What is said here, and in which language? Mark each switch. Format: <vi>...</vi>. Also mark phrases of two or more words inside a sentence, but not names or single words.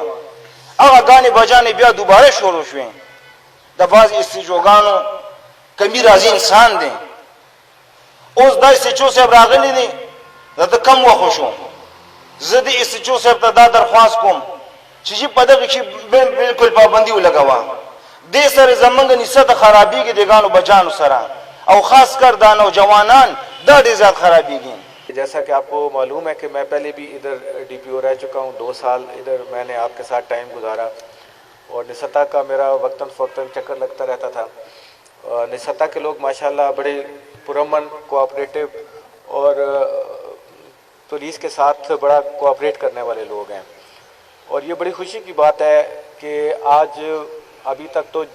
<ps>هغه ګانې بجانې بیا دوباره شروع شوې د بعض استیجوګانو کمی راځي انسان دی اوس دا استیجو صاحب راغلی دی د کم وخت شو زه د استیجو صاحب ته دا درخواست کوم چې په دغه کې بالکل پابندي ولګوه دې سره زمونږ نسبت خرابېږي د ګانو بچانو سره او خاص کر دا نوجوانان دا ډېر زیات خرابېږي.</ps> <ur>جیسا کہ آپ کو معلوم ہے کہ میں پہلے بھی ادھر ڈی پی او رہ چکا ہوں 2 سال ادھر میں نے آپ کے ساتھ ٹائم گزارا اور نسطا کا میرا وقتاً فوقتاً چکر لگتا رہتا تھا. نسطا کے لوگ ماشاءاللہ بڑے پرامن کوآپریٹو اور پولیس کے ساتھ بڑا کوآپریٹ کرنے والے لوگ ہیں اور یہ بڑی خوشی کی بات ہے کہ آج ابھی تک تو</ur>